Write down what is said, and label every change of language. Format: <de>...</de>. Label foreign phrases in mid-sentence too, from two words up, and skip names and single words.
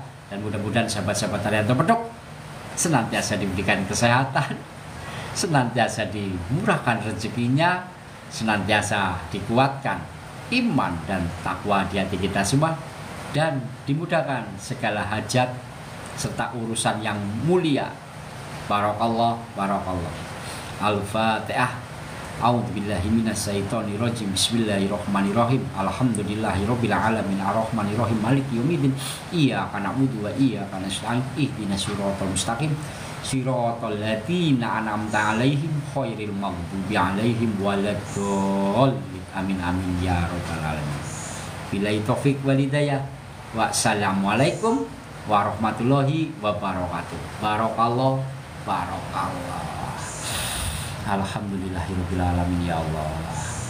<id>Dan mudah-mudahan sahabat-sahabat Arianto Beduk senantiasa diberikan kesehatan, senantiasa dimurahkan rezekinya, senantiasa dikuatkan iman dan takwa di hati kita semua, dan dimudahkan segala hajat serta urusan yang mulia.</id> <ar>بارك الله، بارك الله. Al-Fatihah. أعوذ بالله من الشيطان الرجيم. بسم الله الرحمن الرحيم. الحمد لله رب العالمين الرحمن الرحيم مالك يوم الدين. إياك نعبد وإياك نستعين. اهدنا الصراط المستقيم. صراط الذين أنعمت عليهم غير المغضوب عليهم ولا الضالين. آمين آمين يا رب العالمين. بالله التوفيق والهداية. والسلام عليكم ورحمة الله وبركاته. بارك الله، بارك الله. الحمد لله رب العالمين يا الله.</ar>